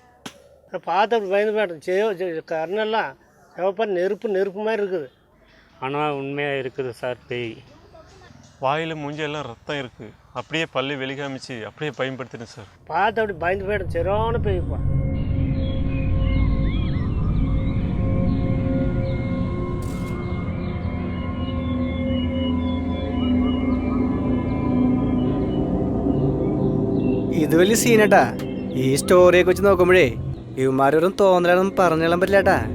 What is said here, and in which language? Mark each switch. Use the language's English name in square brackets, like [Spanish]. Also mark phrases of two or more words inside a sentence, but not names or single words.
[Tamil] பார்த்து அப்படி பயந்து போயிட்டேன். கண்ணெல்லாம் சிவப்பா நெருப்பு மாதிரி இருக்குது. ஆனால் உண்மையாக இருக்குது சார் பேய். வாயில் மூஞ்செல்லாம் ரத்தம் இருக்குது. அப்படியே பல்லு வெளிக்காமிச்சு அப்படியே பயன்படுத்தினேன் சார். பார்த்து அப்படி பயந்து போயிட்டேன், சரியான பேய்ப்பா. [Malayalam] ഇത് വലിയ സീനട്ടാ. ഈ സ്റ്റോറിയൊക്കെ വെച്ച് നോക്കുമ്പോഴേ ഇവന്മാരൊന്നും തോന്നലാണെന്ന് പറഞ്ഞാൻ പറ്റില്ലാട്ടാ.